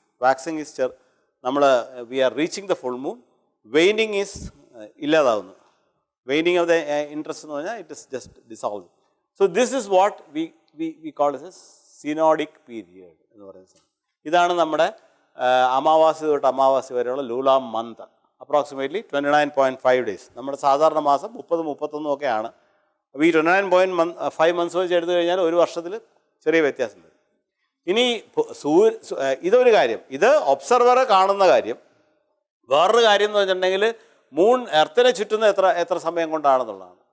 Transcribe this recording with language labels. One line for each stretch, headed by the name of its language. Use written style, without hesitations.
English: waxing is
Malayalam: നമ്മൾ
English: We are reaching the full moon. Waning is
Malayalam: ഇല്ലാതാവുന്നു.
English: waning of the interest
Malayalam: എന്ന് പറഞ്ഞാൽ
English: It is just dissolve. So this is what we call is a synodic period
Malayalam: എന്ന് പറയുന്നത്. ഇതാണ് നമ്മുടെ അമാവാസി തൊട്ട് അമാവാസി വരെയുള്ള ലൂലാം മന്ത്.
English: Approximately 29.5 days.
Malayalam: നമ്മുടെ സാധാരണ മാസം 30-31 ഒക്കെയാണ്. അപ്പോൾ ഈ 29.5 months വെച്ച് എടുത്തു കഴിഞ്ഞാൽ ഒരു വർഷത്തിൽ ചെറിയ വ്യത്യാസം വരും. ഇനി ഇതൊരു കാര്യം, ഇത് ഒബ്സർവറെ കാണുന്ന കാര്യം. വേറൊരു കാര്യം എന്ന് വെച്ചിട്ടുണ്ടെങ്കിൽ മൂൺ എർത്തിനെ ചുറ്റുന്ന എത്ര സമയം കൊണ്ടാണെന്നുള്ളതാണ്.